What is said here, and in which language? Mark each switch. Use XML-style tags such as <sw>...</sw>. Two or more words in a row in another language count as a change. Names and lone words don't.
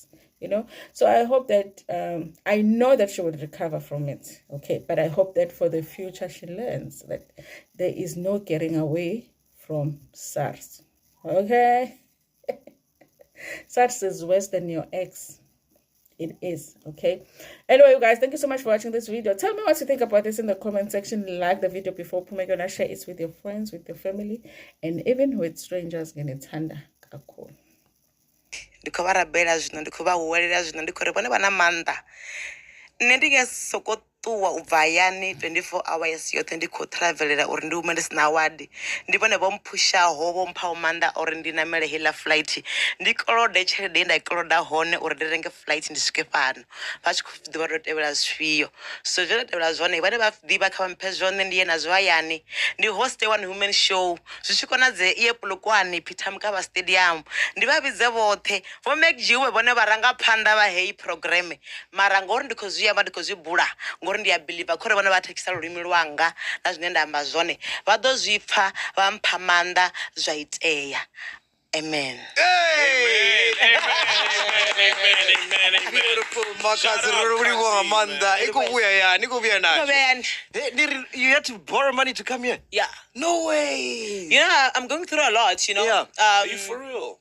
<en>So I hope that I know that she would recover from it, okay, but I hope that for the future she learns that there is no getting away from SARS, okay? SARS is worse than your ex. It is, okay? Anyway, you guys, thank you so much for watching this video. Tell me what you think about this in the comment section. Like the video before Pumegona, share it with your friends, with your family, and even with strangers.</en> <zu>Ngenethanda kakhulu.</zu> <ve>Ndikho va rabela zwino ndikho va huwelela zwino ndikho ri vone va na manda nne ndi nge soko ṱuwa u bva hayani 24 hours yoṱhe ndi khou travelela uri ndi hume ndi sina wadi ndi vhone vho mphushaho vho mphaho maanḓa uri ndi namele heiḽa flight ndi kolode tshelede ye nda i koloda hone uri ndi renge flight ndi swike fhano vha tshi khou ḓivha ndo tevhela zwifhio so zwe nda tevhela zwone vhane vha ḓivha kha vha mphe zwone ndi ye nazwo hayani ndi hoste</ve> <en>one woman show</en> <ve>zwi tshi konadzea iye Polokwane Peter Mokaba stadium ndi vha vhidze vhoṱhe vho McGiwe vhone vharangaphanḓa vha heyi program mara ngori ndi khou zwi amba ndi khou zwi bula ngori ndi a believe khore vhone vha thekisa lulimi lwanga na zwine nda amba zwone vha ḓo zwi pfha vha mpha maanḓa zwa itea.</ve> <en>Amen. Hey! Amen. Beautiful. Makhadzi really want Amanda. You had to borrow money to come here? Yeah. No way. You know, I'm going through a lot, you know. Yeah. Are you for real?</en>